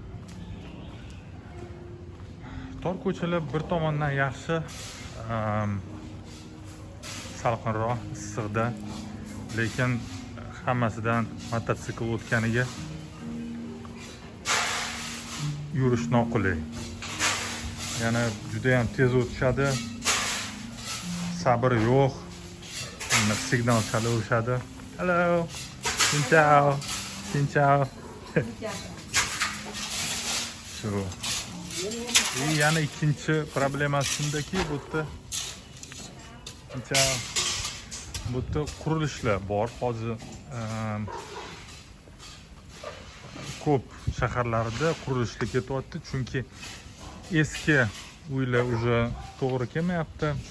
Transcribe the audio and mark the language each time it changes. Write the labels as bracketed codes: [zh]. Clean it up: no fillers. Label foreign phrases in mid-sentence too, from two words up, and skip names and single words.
[uz] Tor ko'chalar bir tomondan yaxshi, salqinroq, issiqda, lekin hammasidan mototsikl o'tganiga yurish noqulay. Yana juda ham tez o'tishadi. Sabr yo'q. Signal chalavishadi. Hello. [vi] Xin chào. Xin chào. [uz] Shu. Yana ikkinchi problemasi shundaki, bu yerda bu yerda qurilishlar bor. Hozir ko'p shaharlarda qurilishlar ketyapti, chunki eski uylar уже to'g'ri kelmayapti.